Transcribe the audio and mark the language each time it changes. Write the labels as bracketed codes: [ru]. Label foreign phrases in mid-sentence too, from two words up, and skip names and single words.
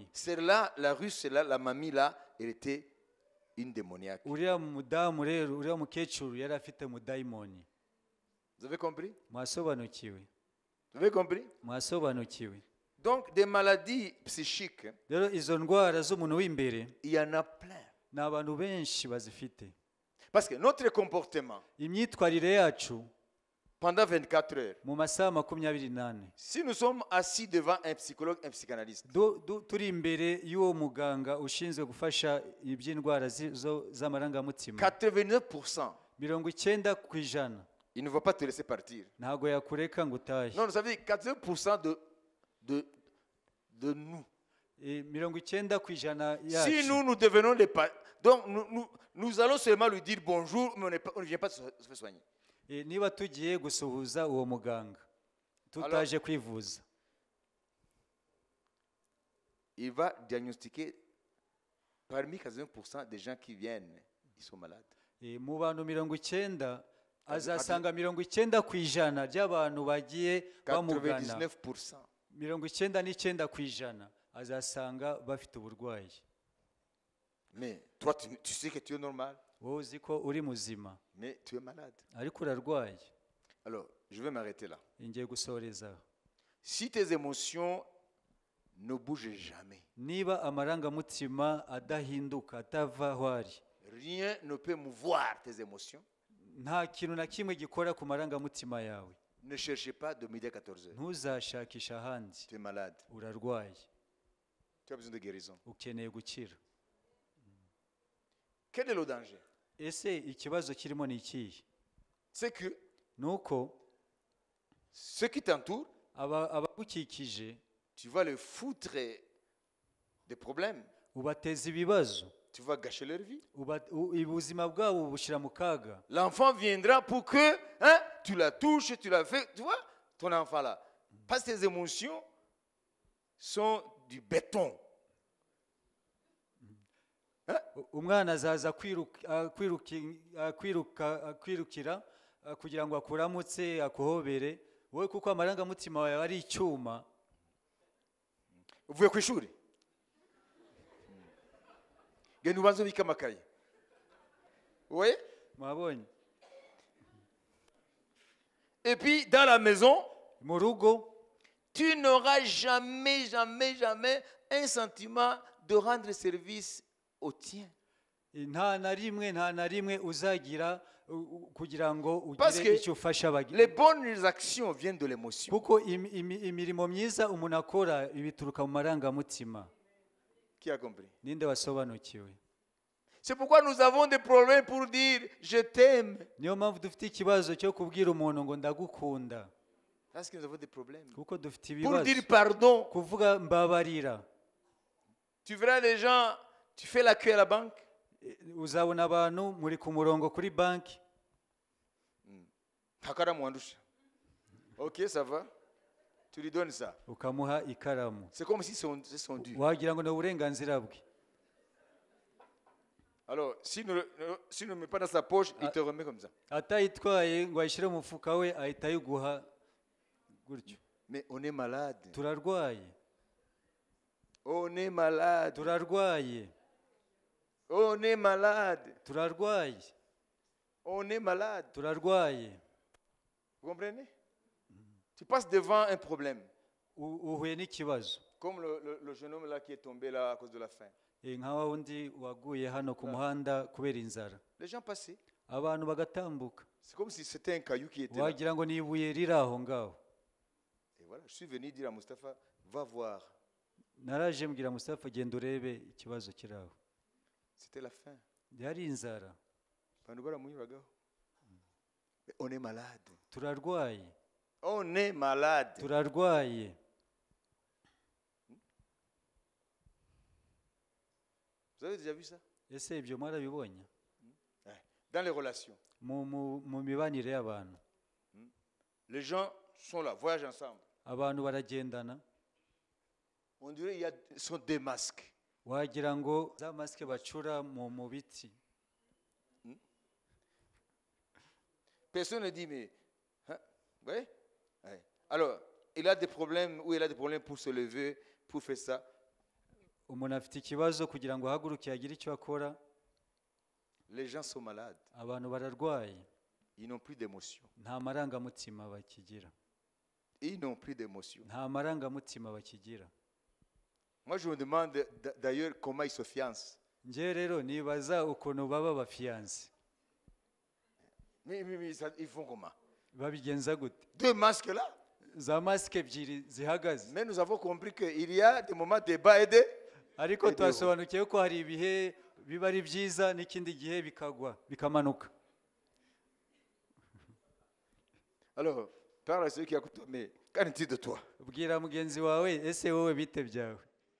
[fr] Celle-là, la russe, là, la mamie là, elle était une démoniaque. [rw] Uriya mudamu rero uriya mukecuru yari afite mudayimoni. [fr] Vous avez compris? [rw] Mwasobanukiwe? [fr] Vous avez compris? [rw] Mwasobanukiwe? [fr] Donc, des maladies psychiques, [rw] Rero izo ndwara zo mu muntu w'imbere [fr] il y en a plein. [rw] ni abantu benshi bazifite. [fr] Parce que notre comportement, [rw] Imyitwarire yacu [fr] pendant 24 heures, [rw] mu masaha 24, [fr] si nous sommes assis devant un psychologue, un psychanalyste, [rw] turi imbere y'uwo muganga ushinzwe gufasha iby'indwara z'amarangamutima, [fr] 89%, 90%, il ne va pas te laisser partir. [rw] ntago yakureka ngo utahe. [fr] Non, ça veut dire 80% de nous. 90% Si [rw] yacu. [fr] nous devenons des donc nous allons seulement lui dire bonjour, mais on ne vient pas se faire soigner. [rw] Niba tugiye gusuhuza uwo muganga tutaje kwivuza, [fr] Il va diagnostiquer parmi 80% des gens qui viennent, ils sont malades. [rw] mu bantu 90 azasanga 90% by'abantu bagiye bamugana, 99%. 99% azasanga bafite uburwayi. [fr] Mais toi, tu sais que tu es normal, [rw] Wowe uzi ko uri muzima [fr] mais tu es malade. [rw] ariko urarwaye. [fr] Alors, je vais m'arrêter là. [rw] Ngiye gusoreza. [fr] Si tes émotions ne bougent jamais, [rw] Niba amarangamutima adahinduka atava aho ari, [fr] rien ne peut mouvoir tes émotions. [rw] nta kintu na kimwe gikora ku marangamutima yawe. [fr] Ne cherchez pas de midi à 14h. [rw] Ntuzashakisha ahandi. [fr] Tu es malade. [rw] Urarwaye. [fr] Tu as besoin de guérison. [rw] Ukeneye gukira. [fr] Quel est le danger? [rw] Ese ikibazo kirimo ni ikihe? [fr] C'est que [rw] Nuko [fr] ceux qui t'entourent, [rw] abagukikije [fr] tu vas les foutre des problèmes. [rw] ubateza ibibazo. [fr] tu vas gâcher leur vie. [rw] ubuzima bwabo bushyira mu kaga. [fr] L'enfant viendra pour que hein, tu la touches, tu la fais. Tu vois, ton enfant là. Parce que tes émotions sont du béton. [rw] Umwana azaza kwirukira kugira ngo akuramutse akuhobere wowe kuko amarangamutima yawe ari icyuma. Uvuye ku ishuri genda ubanze ubike amakaye. [fr] Oui. [rw] Mwabonye? [fr] Et puis dans la maison, [rw] mu rugo [fr] tu n'auras jamais un sentiment de rendre service au tien. [rw] nta na rimwe uzagira kugira ngo [fr] Parce [rw] ugire [fr] que [rw] icyo ufasha [fr] les bonnes actions viennent de l'émotion. [rw] kuko imirimo myiza umuntu akora ibituruka mu marangamutima. [fr] Qui a compris? [rw] Ninde wasobanukiwe? [fr] C'est pourquoi nous avons des problèmes pour dire je t'aime. [rw] Niyo mpamvu dufite ikibazo cyo kubwira umuntu ngo ndagukunda. [fr] Parce que nous avons des problèmes. [rw] Kuko dufite [fr] Pour [rw] ibibazo. [fr] dire pardon. [rw] Kuvuga mbabarira. [fr] Tu verras les gens, tu fais la queue à la banque. [rw] Uzabona abantu muri ku murongo kuri banki. [fr] Ok, ça va. Tu lui donnes ça. [rw] Ukamuha ikaramu. [fr] C'est comme si c'est son dû. [rw] Wagira ngo ni uburenganzira bwe. [fr] Alors, si ne met pas dans sa poche, il te remet comme ça. [rw] Atayitwaye ngo ayishyire mu mufuka we ahita ayiguha gutyo. [fr] Mais on est malade. [rw] Turarwaye. [fr] On est malade. [rw] Turarwaye. [fr] On est malade. [rw] Turarwaye. [fr] On est malade. [rw] Turarwaye. [fr] Vous comprenez? Tu passes devant un problème. [rw] Uhuye n'ikibazo. [fr] Comme le jeune homme là qui est tombé là à cause de la faim. [rw] Nka wundi waguye hano ku muhanda kubera inzara. [fr] Les gens passaient. [rw] Abantu bagatambuka. [fr] C'est comme si c'était un caillou qui était là. [rw] Wagira ngo ni ibuye riri aho ngaho. [fr] Et voilà, je suis venu dire à Mustafa, va voir. [rw] Naraje mbwira Mustafa genda urebe ikibazo kiri aho. [fr] C'était la faim. [rw] Yari inzara. [fr] On est malade. [rw] Turarwaye. [fr] On est malade. [rw] Turarwaye. [fr] Vous avez déjà vu ça? [rw] Ese ibyo mwarabibonye? [fr] Dans les relations. [rw] Mu mibanire y'abantu. [fr] Les gens sont là, voyagent ensemble. [rw] Abantu baragendana. [fr] On dirait il y a sont des masques. [rw] Wagira ngo za masque bacura mu biti. [fr] Personne ne dit mais hein? Oui? Ouais. Alors, il a des problèmes ou il a des problèmes pour se lever, pour faire ça. [rw] Umuntu afite ikibazo kugira ngo ahaguruke agire icyo akora. [fr] Les gens sont malades. [rw] Abantu bararwaye. [fr] Ils n'ont plus d'émotion. [rw] Nta marangamutima bakigira. [fr] Ils n'ont plus d'émotion. [rw] Nta marangamutima bakigira. [fr] Moi je me demande d'ailleurs comment ils se fiancent. [rw] Nje rero nibaza ukuntu baba bafiance. [fr] Mais ils font comment? [rw] Babigenza gute? [fr] Deux masques là? [rw] Za masque ebyiri zihagaze. [fr] Mais nous avons compris qu'il y a des moments de bas et de [rw] ariko twasobanukiye ko hari ibihe biba ari byiza n'ikindi gihe bikagwa bikamanuka. [fr] Alors, parle à celui qui a écouté, mais qu'en est-il de toi? [rw] Bwira mugenzi wawe ese wowe bite byawe?